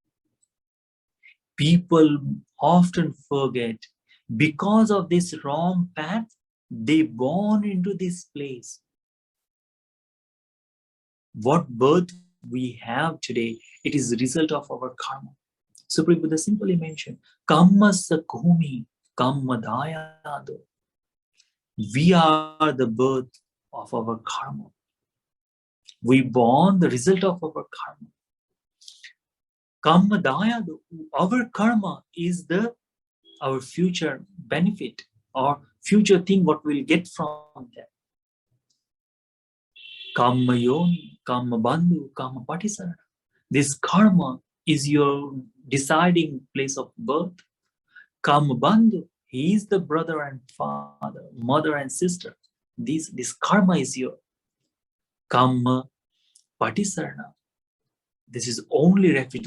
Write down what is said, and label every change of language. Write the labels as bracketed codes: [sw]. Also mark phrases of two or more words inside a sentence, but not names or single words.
[en] People often forget, because of this wrong path, they born into this place. What birth we have today, it is the result of our karma. Supreme Buddha simply mentioned, [pi] Kamma sakumi, kamma dayado. [en] We are the birth of our karma. We born the result of our karma. [pi] Kamma dayado. [en] Our karma is our future benefit or future thing what we'll get from that. [pi] Kamma yoni, kamma bandhu, kamma patisarana. [en] This karma is your deciding place of birth. [pi] Kamma bandhu, [en] he is the brother and father, mother and sister. This karma is your [pi] kamma patisarana. [en] This is only refuge.